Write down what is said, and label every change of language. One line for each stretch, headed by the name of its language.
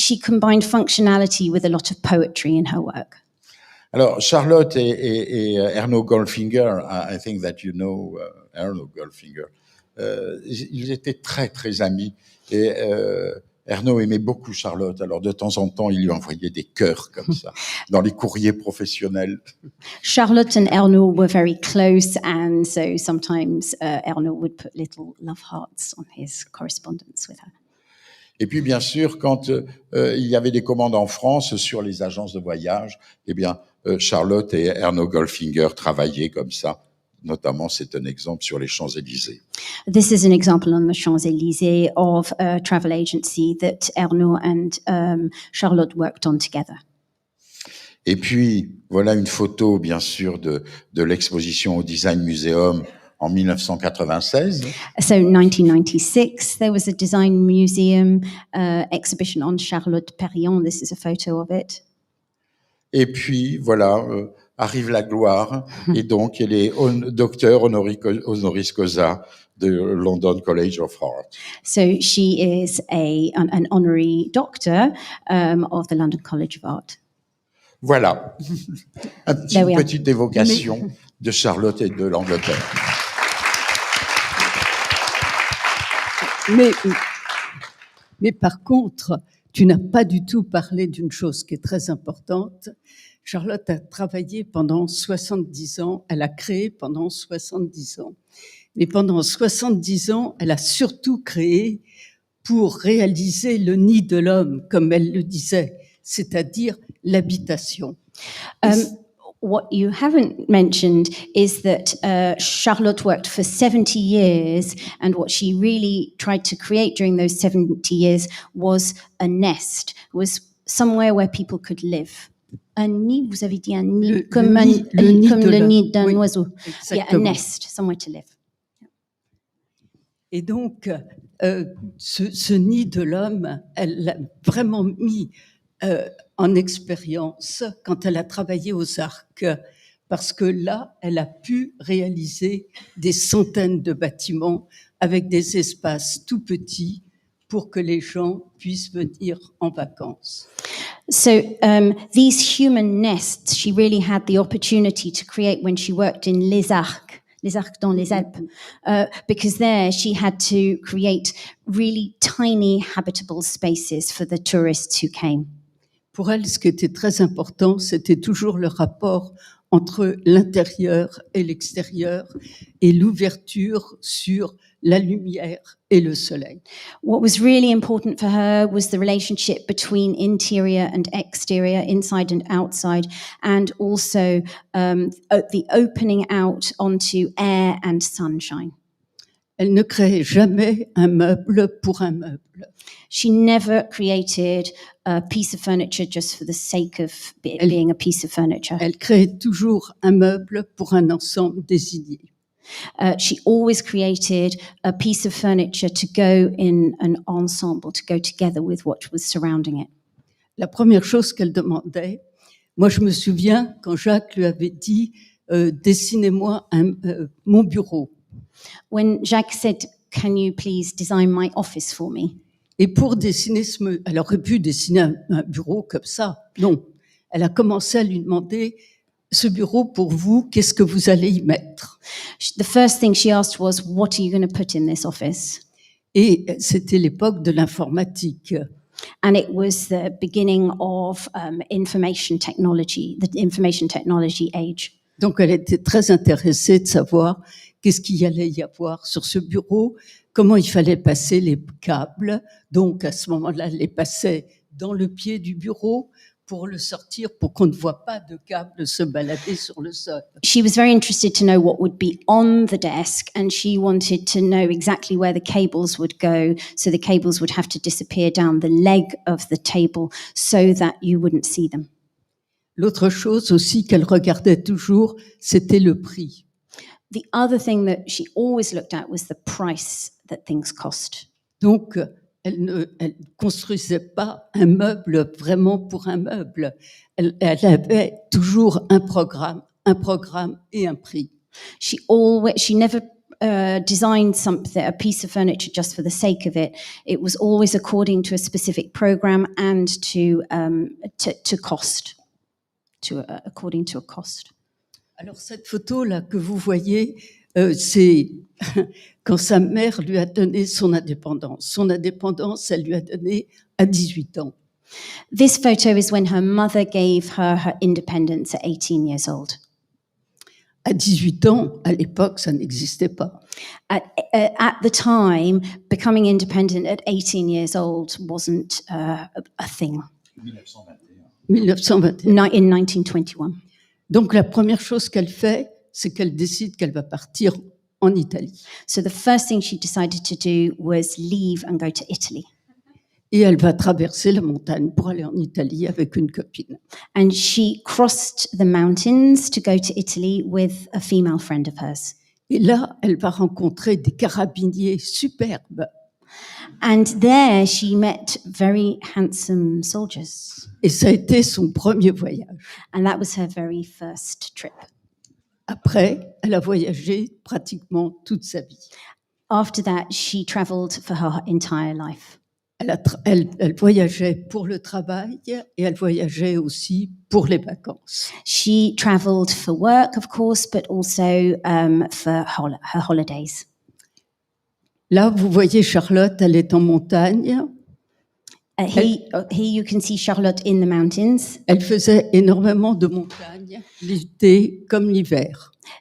English: She combined functionality with a lot of poetry in her work.
French: Alors, Charlotte et Erno Goldfinger,
English: I think that you know Erno Goldfinger,
French: ils étaient très, très amis. Et Erno aimait beaucoup Charlotte, alors de temps en temps, il lui envoyait des cœurs comme ça, dans les courriers professionnels.
English: Charlotte and Erno were very close, and so sometimes Erno would put little love hearts on his correspondence with her.
French: Et puis, bien sûr, quand il y avait des commandes en France sur les agences de voyage, eh bien, Charlotte et Erno Goldfinger travaillaient comme ça. Notamment, c'est un exemple sur les Champs-Élysées.
English: This is an example on the Champs-Élysées of a travel agency that Erno and Charlotte worked on together.
French: Et puis, voilà une photo, bien sûr, de l'exposition au Design Museum en 1996.
English: So, in 1996, there was a Design Museum exhibition on Charlotte Perriand. This is a photo of it.
French: Et puis, voilà, arrive la gloire, et donc elle est docteur honoris causa de London College of Art.
English: So she is an honorary doctor of the London College of Art.
French: Voilà, une petite évocation de Charlotte et de l'Angleterre. Mais par contre, tu n'as pas du tout parlé d'une chose qui est très importante. Charlotte a travaillé pendant 70 ans, elle a créé pendant 70 ans. Mais pendant 70 ans, elle a surtout créé pour réaliser le nid de l'homme, comme elle le disait, c'est-à-dire l'habitation.
English: What you haven't mentioned is that Charlotte worked for 70 years, and what she really tried to create during those 70 years was a nest, was somewhere where people could live.
French: Un nid, vous avez dit un nid, comme le nid d'un oiseau.
English: Yeah, a nest, somewhere to live.
French: Et donc, ce nid de l'homme, elle l'a vraiment mis en expérience quand elle a travaillé aux Arcs, parce que là, elle a pu réaliser des centaines de bâtiments avec des espaces tout petits pour que les gens puissent venir en vacances.
English: So these human nests, she really had the opportunity to create when she worked in Les Arcs,
French: les Arcs dans les Alpes,
English: because there she had to create really tiny habitable spaces for the tourists who came.
French: Pour elle, ce qui était très important, c'était toujours le rapport entre l'intérieur et l'extérieur et l'ouverture sur la lumière et le soleil.
English: What was really important for her was the relationship between interior and exterior, inside and outside, and also the opening out onto air and sunshine.
French: Elle ne créait jamais un meuble pour un meuble.
English: She never created a piece of furniture just for the sake of being a piece of furniture.
French: Elle créait toujours un meuble pour un ensemble désigné.
English: She always created a piece of furniture to go in an ensemble, to go together with what was surrounding it.
French: La première chose qu'elle demandait, moi je me souviens quand Jacques lui avait dit dessinez-moi mon bureau.
English: When Jacques said, "Can you please design my office for me?"
French: Et pour dessiner elle aurait pu dessiner un bureau comme ça. Non, elle a commencé à lui demander ce bureau pour vous, qu'est-ce que vous allez y mettre?
English: The first thing she asked was, "What are you going to put in this office?"
French: Et c'était l'époque de l'informatique.
English: And it was the beginning of information technology, the information technology age.
French: Donc elle était très intéressée de savoir qu'est-ce qu'il y allait y avoir sur ce bureau, comment il fallait passer les câbles. Donc à ce moment-là, elle les passait dans le pied du bureau pour le sortir, pour qu'on ne voit pas de câbles se balader sur le sol.
English: She was very interested to know what would be on the desk, and she wanted to know exactly where the cables would go, so the cables would have to disappear down the leg of the table so that you wouldn't see them.
French: L'autre chose aussi qu'elle regardait toujours, c'était le prix.
English: The other thing that she always looked at was the price that things cost.
French: Donc, elle ne construisait pas un meuble vraiment pour un meuble. Elle avait toujours un programme et un prix.
English: She never designed a piece of furniture just for the sake of it. It was always according to a specific program and to cost. According to a cost.
French: Alors cette photo-là que vous voyez, c'est quand sa mère lui a donné son indépendance. Son indépendance, elle lui a donné à 18 ans.
English: This photo is when her mother gave her independence at 18 years old.
French: À 18 ans, à l'époque, ça n'existait pas.
English: At the time, becoming independent at 18 years old wasn't a thing.
French: 1921.
English: In 1921.
French: Donc la première chose qu'elle fait, c'est qu'elle décide qu'elle va partir en Italie.
English: So the first thing she decided to do was leave and go to Italy.
French: Et elle va traverser la montagne pour aller en Italie avec une copine.
English: And she crossed the mountains to go to Italy with a female friend of hers.
French: Et là, elle va rencontrer des carabiniers superbes.
English: And there she met very handsome soldiers.
French: Et ça a été son premier voyage.
English: And that was her very first trip.
French: Après, elle a voyagé pratiquement toute sa vie.
English: After that, she traveled for her entire life.
French: Elle voyageait pour le travail et elle voyageait aussi pour les vacances.
English: She traveled for work, of course, but also for her holidays.
French: Là, vous voyez Charlotte, elle est en montagne.
English: Here you can see Charlotte in the mountains.
French: Elle faisait énormément de montagnes, l'été comme l'hiver.